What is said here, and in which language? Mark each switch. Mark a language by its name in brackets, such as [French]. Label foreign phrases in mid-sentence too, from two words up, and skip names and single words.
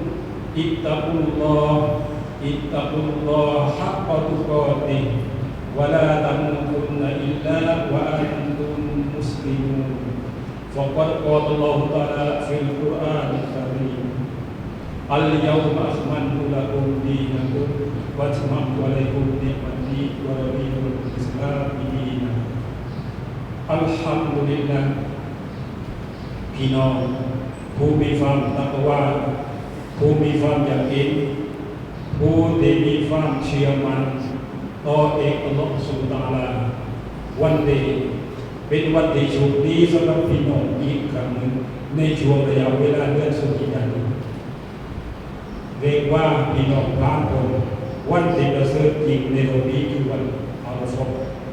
[Arabic] اتقوا الله حق تقاته ولا تموتن إلا وأنتم مسلمون فقد قال الله تعالى في القرآن الكريم اليوم أكملت لكم دينكم وأتممت عليكم نعمتي ورضيت لكم الإسلام دينا الحمد لله [Thai] พี่น้องผู้มีความตักวาผู้มีความยากอินผู้ที่ มีความเชื่อมั่นต่อเอก [Arabic] الله سبحانه وتعالى [Thai] วันนี้เป็นวันที่โชคดีสำหรับพี่น้องอีกครั้งหนึ่งในช่วงระยะเวลาเดือนสุดท้ายนี้เรียกว่าพี่น้องบางคนวันที่ประเสริฐจริงในโลกนี้คือวันอาราฟะห์